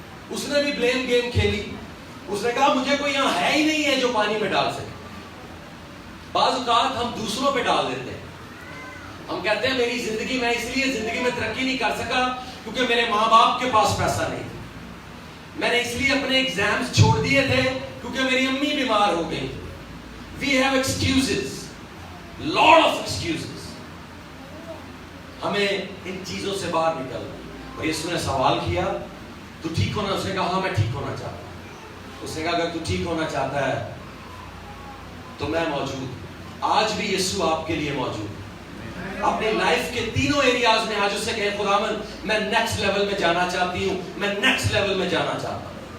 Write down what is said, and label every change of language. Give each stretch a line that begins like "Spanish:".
Urdu: اس نے بھی blame game کھیلی. اس نے کہا مجھے کوئی یہاں ہے ہی نہیں ہے جو پانی میں ڈال سکے. بعض اوقات ہم دوسروں پہ ڈال دیتے ہیں. ہم کہتے ہیں میری زندگی, میں اس لیے زندگی میں ترقی نہیں کر سکا کیونکہ میرے ماں باپ کے پاس پیسہ نہیں تھا, میں نے اس لیے اپنے ایگزامز چھوڑ دیے تھے کیونکہ میری امی بیمار ہو گئی.
English: We have excuses, lot of excuses.
Urdu: ہمیں ان چیزوں سے باہر نکلنا. اور یسوع نے سوال کیا تو ٹھیک ہونا, اس نے کہا ہاں میں ٹھیک ہونا چاہتا ہوں. اس نے کہا اگر تو ٹھیک ہونا چاہتا ہے تو میں موجود. آج بھی یسوع آپ کے لیے موجود ہے. اپنی لائف کے تینوں ایریاز میں آج اس سے کہیں خداوند میں نیکسٹ لیول میں جانا چاہتی ہوں, میں نیکسٹ لیول میں جانا چاہتا ہوں.